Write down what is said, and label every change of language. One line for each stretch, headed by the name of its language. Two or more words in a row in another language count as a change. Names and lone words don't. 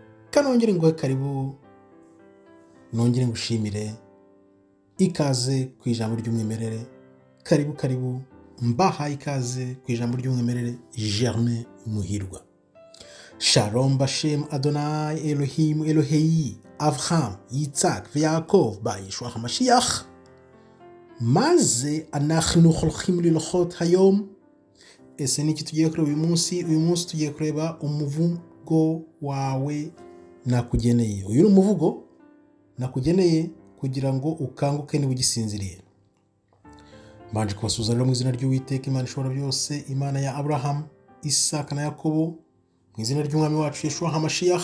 Kinyarwanda: kanongere ngo karibu, nongere ngushimire, ikaze ku ijambo ry'umwimerere, karibu mbahaye ikaze ku ijambo ry'umwimerere. Germain Muhirwa.
Hebrew: שלום בשם אדוני אלוהים אלוהי אברהם יצחק יעקב ישוע המשיח. Maze אנחנו הולכים ללכות היום.
Kinyarwanda: Ese niki tugiye kureba uyu munsi? Uyu munsi tugiye kureba umuvugo wawe nakugeneye. Uyu ni umuvugo nakugeneye kugira ngo ukanguke niba ugisinziriye. Mbanje kubasuhuza rero mu izina ry'Uwiteka Imana ishobora byose, Imana ya Abraham, Isaka na Yakobo, mu izina ry'umwami wacu
Hebrew: ישוע המשיח.